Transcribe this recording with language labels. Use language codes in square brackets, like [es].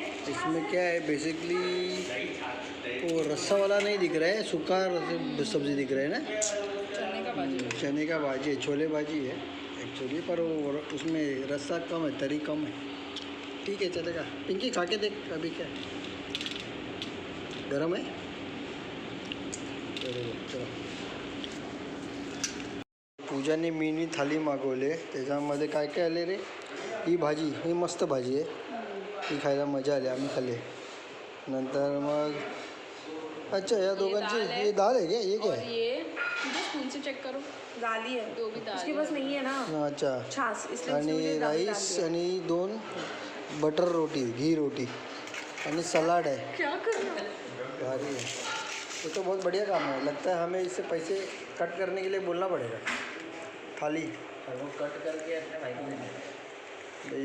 [hi] इसमें क्या है बेसिकली, वो रस्सा वाला नहीं दिख रहा है, सूखा सब्जी दिख रहा है ना। चने का भाजी है, छोले भाजी है एक्चुअली, पर वो उसमें रस्सा कम है, तरी कम है। ठीक है चलेगा। पिंकी खा के देख अभी क्या है, गरम है। [mr] चलो पूजाने मिनी थाली मागवले, त्याच्यामध्ये काय काय आले रे, ही भाजी, ही मस्त भाजी आहे, ही खायला मजा आली, आम्ही खाल्ली। नंतर मग [hi] अच्छा [mr] या दोघांची [hi] ये दाल है क्या, ये क्या है? ये मुझे स्पून से चेक करो, दाल ही है, जो भी दाल उसके पास नहीं है ना अच्छा, छाछ, इसलिए उसने [mr] आणि [hi] मुझे दाल डाल राईस दिया। [mr] आणि 2 बटर रोटी, घी रोटी आणि सलाड [hi] है। क्या करना भारी है, तो बहुत बढ़िया काम है। लगता है हमें इससे पैसे कट करने के लिए बोलना पड़ेगा। थाली वो कट करके अपने भाई को देना।